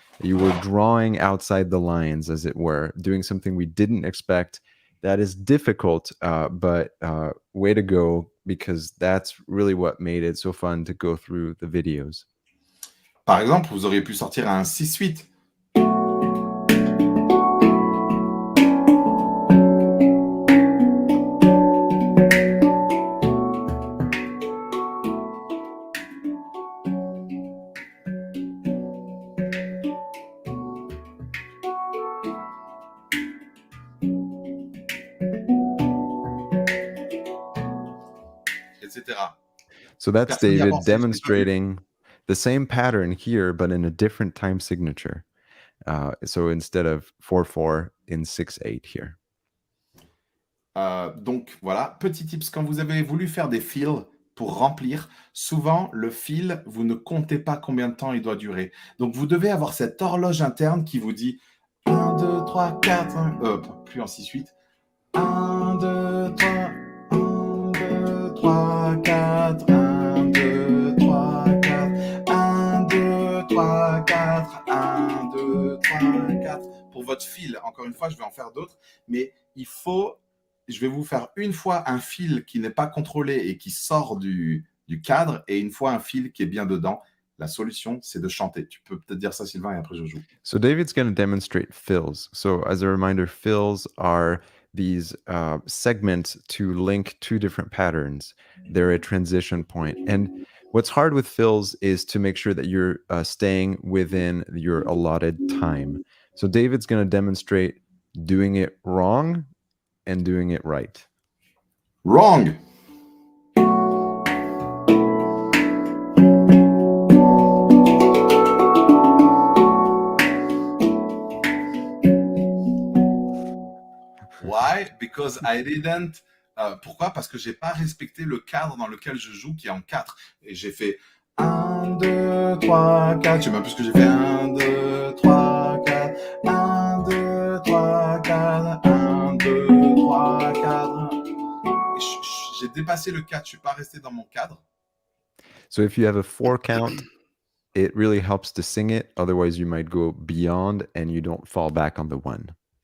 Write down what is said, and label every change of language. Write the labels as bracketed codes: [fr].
[en] You were drawing outside the lines, as it were, doing something we didn't expect. That is difficult, but way to go, because that's really what made it so fun to go through the videos. [fr] Par exemple, vous auriez pu sortir un 6-8. Etc. [en] So that's David demonstrating the same pattern here, but in a different time signature. So instead of 4/4 in 6/8 here. [fr] Donc voilà, petit tips, quand vous avez voulu faire des fils pour remplir, souvent le fil, vous ne comptez pas combien de temps il doit durer. Donc vous devez avoir cette horloge interne qui vous dit 1, 2, 3, 4, 5, plus en 6-8. 1, 2, 3, 1, 2, 3, 4, 1, 2, 3, 4, 1, 2, 3, 4, 1, 2, 3, 4. Pour votre fil, encore une fois, je vais en faire d'autres, mais je vais vous faire une fois un fil qui n'est pas contrôlé et qui sort du cadre, et une fois un fil qui est bien dedans. La solution, c'est de chanter. Tu peux peut-être dire ça, Sylvain, et après je joue. [en] So David's going to demonstrate fills. So as a reminder, fills are these segments to link two different patterns. They're a transition point. And what's hard with fills is to make sure that you're staying within your allotted time. So David's going to demonstrate doing it wrong and doing it right. Wrong. Why? Because I didn't. [fr] Pourquoi? Parce que j'ai pas respecté le cadre dans lequel je joue, qui est en 4. Et j'ai fait 1, 2, 3, 4. Je sais même plus ce que j'ai fait. 1, 2, 3, 4. 1, 2, 3, 4. 1, 2, 3, 4. J'ai dépassé le 4. Je suis pas resté dans mon cadre. [en] So if you have a 4 count, it really helps to sing it. Otherwise, you might go beyond and you don't fall back on the 1.